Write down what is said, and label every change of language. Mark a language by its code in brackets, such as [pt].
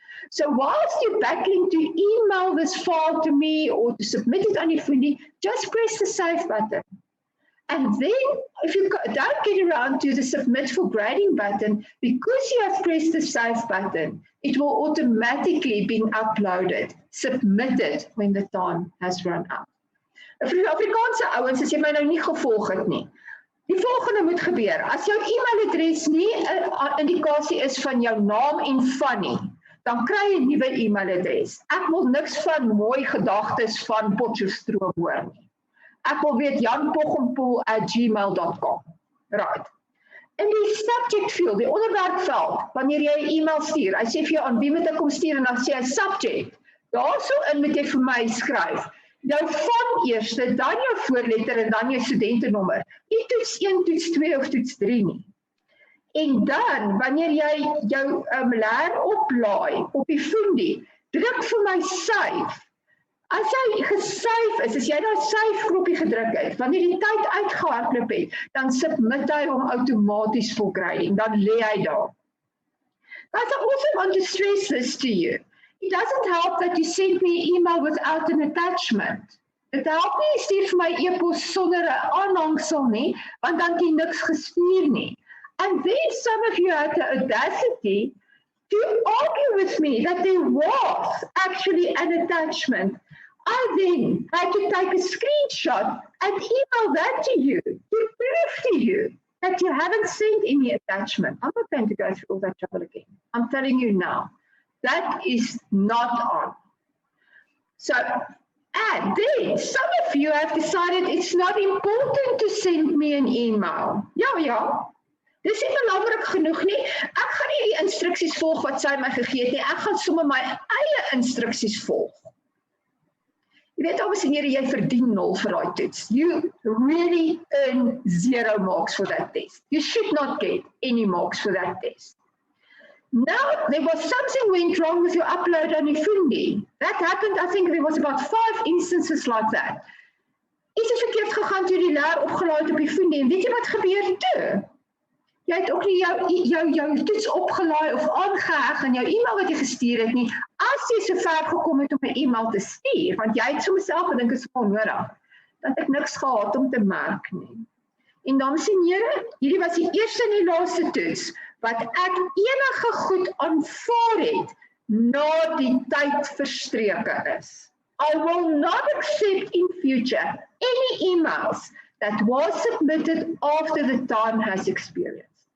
[en] So whilst you're battling to email this file to me or to submit it on Ifundi, just press the save button. And then if you don't get around to the submit for grading button, because you have pressed the save button, it will automatically be uploaded, submitted when the time has run out. [af] Vir die Afrikaanse ouens, as jy my nou nie gevolg het nie. Die volgende moet gebeur. As jou e-mailadres nie 'n indikasie is van jou naam en van nie, dan kry jy 'n nuwe e-mailadres. Ek wil niks van mooi gedagtes van Potchefstroom hoor nie. Ek wil weet janpochempoel@gmail.com. Right. In die subject field, die onderwerpveld, wanneer jy 'n e-mail stuur, hy sê vir jou aan wie moet ek kom stuur en dan sê hy subject. Daarso-in moet jy vir my skryf. Jou van eerste, dan jou voorletter en dan jou studentenommer. Nie toets 1, toets 2 of toets 3 nie. En dan, wanneer jy jou leer oplaai op die Fundi, druk vir my save. As jy gesave is, as jy daai save knoppie gedruk het, wanneer die tyd uitgehardloop het, dan submit hy hom outomaties for grading, dan lê hy daar. [en] That's also want to stress this to you. It doesn't help that you send me an email without an attachment. [af] Dit help nie, jy stuur vir my e-pos sonder 'n aanhangsel nie, want dan het jy niks gestuur nie. [en] And then some of you had the audacity to argue with me that there was actually an attachment. I then had to take a screenshot and email that to you to prove to you that you haven't sent any attachment. I'm not going to go through all that trouble again. I'm telling you now, that is not on. So, and then some of you have decided it's not important to send me an email. [af] Ja. Dis nie belangrik genoeg nie. Ek gaan nie die instruksies volg wat sy my gegee het nie. Ek gaan sommer my eie instruksies volg. Jy weet, dames en here, jy verdien 0 vir daai toets. [en] You really earn 0 marks for that test. You should not get any marks for that test. Now, there was something went wrong with your upload on Fundi. That happened, I think there was about 5 instances like that. [af] Iets het verkeerd gegaan toe die leer opgelaai het op die Fundi. En weet jy wat gebeur toe? Jy het ook nie jou toets opgelaai of aangeheg aan jou e-mail wat jy gestuur het nie, as jy so ver gekom het om 'n e-mail te stuur, want jy het so myself gedink is onnodig, dat ek niks gehad om te merk nie. En dames en here, hierdie was die eerste en die laaste toets, wat ek enige goed aanvaar het, na die tyd verstreke is. [en] I will not accept in future any emails that was submitted after the time has expired.